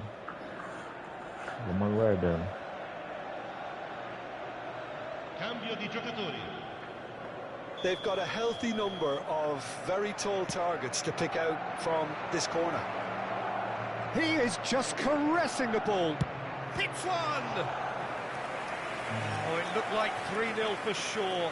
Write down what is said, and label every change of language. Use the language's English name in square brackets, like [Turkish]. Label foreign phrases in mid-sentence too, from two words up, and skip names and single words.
[Portuguese] Vamos aguardando. [Italian] Cambio di giocatori. [English] They've got a healthy number of very tall targets to pick out from this corner. He is just caressing the ball. Hits one! Oh, it looked like 3-0 for sure.